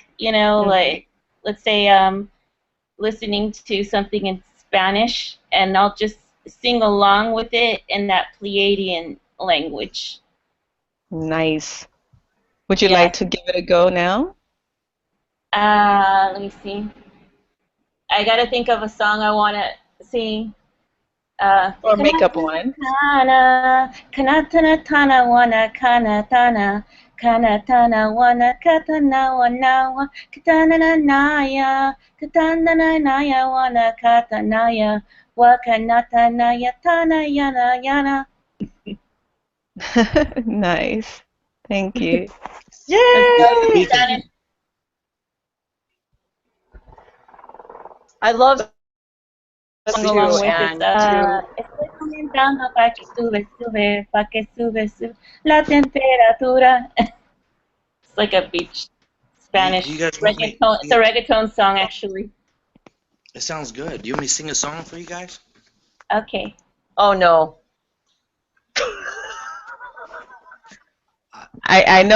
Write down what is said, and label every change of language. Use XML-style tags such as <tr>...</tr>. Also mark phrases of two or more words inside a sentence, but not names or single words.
<en>You know, like let's say listening to something in Spanish, and I'll just sing along with it in that Pleiadian language. Nice. Would you like to give it a go now? Let me see. I gotta think of a song I want to sing. Or make up one. Kanatana tana wana kanatana kanatana wana katana wana katana naya katana naya wana katanaya wakanatana yatana yana yana. Nice. Thank you. Yay! I love along with it.</en> <es>Estoy comentando para que sube, para que sube la temperatura.</es> <en>It's like a beach Spanish reggaeton. It's a reggaeton song, actually. It sounds good. Do you want me to sing a song for you guys? Okay. Oh no. I know.</en>